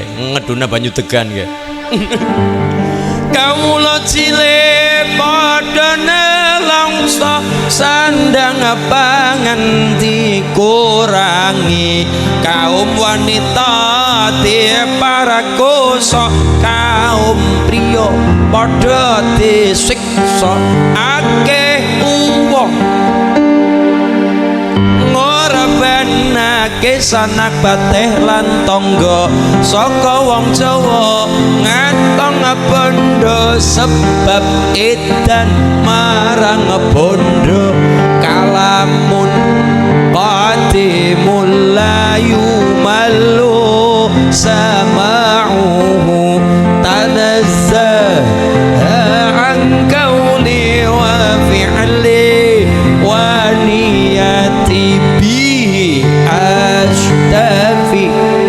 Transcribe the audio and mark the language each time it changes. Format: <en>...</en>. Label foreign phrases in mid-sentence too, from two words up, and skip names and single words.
<jv>Ngeduna banyu degan nggih. Kawula cilik padha nelongso sandang pangan dikurangi, kaum wanita diparakoso, kaum priya padha disiksa. Akeh wong ngorbanake sanak bateh lan tangga, saka wong Jawa ngantong bondo sebab edan marang bondo.</jv> <ar>كلام قديم لا يمل سماعه تنزه عن قول وفعل ونية به اشتفي</ar>